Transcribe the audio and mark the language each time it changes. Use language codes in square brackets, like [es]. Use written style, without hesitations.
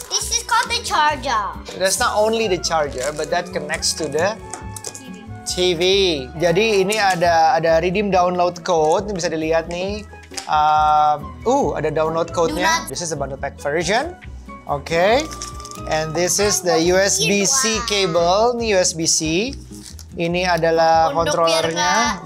[en] This is called the charger. That's not only the charger, but that connects to the TV. [id] Jadi ini ada redeem download code, ini bisa dilihat nih. Ada download code-nya. [en] This is the bundle pack version. Okay. And this is the USB-C cable. [id] Ini USB-C. Ini adalah controllernya.